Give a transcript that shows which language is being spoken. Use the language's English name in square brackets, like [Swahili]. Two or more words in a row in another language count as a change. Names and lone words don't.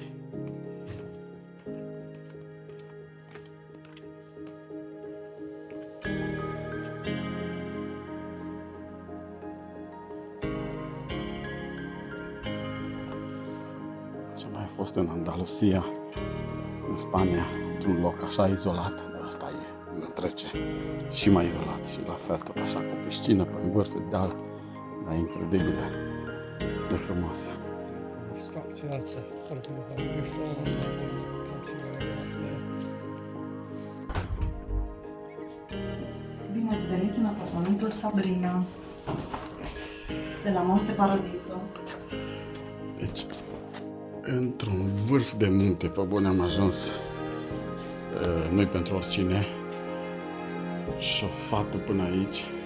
[Romanian] Ce mai a fost în Andalusia, în Spania, într-un loc așa izolat, de asta e. trece și mai izolat și la fel tot așa cu piscină pe vârf de deal, dar incredibil de frumos. [Italian] Scocciosa, qualcuno fa un fuoco, [Romanian] Bine ați venit în apartamentul Sabrina de la Monte Paradiso. Deci, într-un vârf de munte, pe bune am ajuns, nu-i pentru oricine, șofatul până aici.